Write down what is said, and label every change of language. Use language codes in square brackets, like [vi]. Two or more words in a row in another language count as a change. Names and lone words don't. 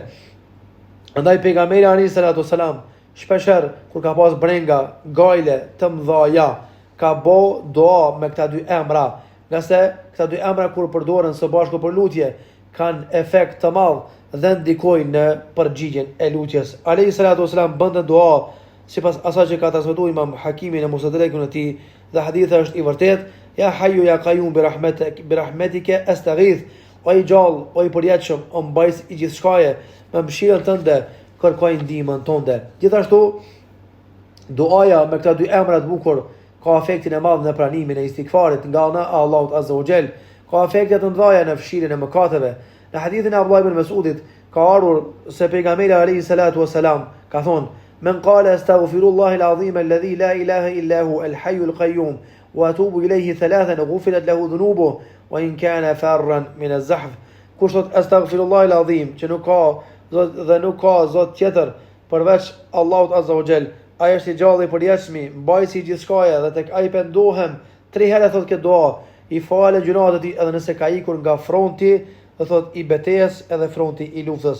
[sq] Andaj pejgamberi [ar] عليه الصلاة والسلام [sq] shpeshherë kur ka pas brenga, gajle të mëdha, ka bo dua me këta dy emra, nga se këta dy emra kur përdoren së bashku për lutje kanë efekt të madh dhe ndikojnë në përgjigjen e lutjes. [ar] عليه الصلاة والسلام [sq] bënte dua sipas asaj që ka transmetuar Imam Hakimi në Musnadin e tij, dhe hadithi është i vërtetë: [ar] يا حي يا قيوم برحمتك أستغيث. [sq] O i gjallë, o i përjetshëm, o mbajtës i gjithçkaje, me mëshirën tënde kërkoj ndihmën tënde. Gjithashtu, duaja me këta dy emra të bukur ka efektin e madh në pranimin e istighfarit nga ana e Allahut [ar] عز وجل, [sq] ka efekte të mëdha në fshirjen e mëkateve. Në hadithin e Abdullah ibn Mas'udit ka ardhur se pejgamberi [ar] عليه الصلاة والسلام [sq] ka thonë: [ar] من قال استغفر الله العظيم الذي لا إله إلا هو الحي القيوم وأتوب إليه ثلاثا غفرت له ذنوبه وإن كان فارا من الزحف. [sq] Kush thot [ar] أستغفر الله العظيم, [sq] që nuk ka zot dhe nuk ka zot tjetër përveç Allahut [ar] عز وجل, [sq] ai është I gjallë I përjetshëm, mbajtësi I gjithçkaje dhe tek ai pendohem. 3 herë thot këtë dua, I falë gjunat e tij edhe nëse ka ikur nga fronti, do thot I betejës edhe fronti I luftës.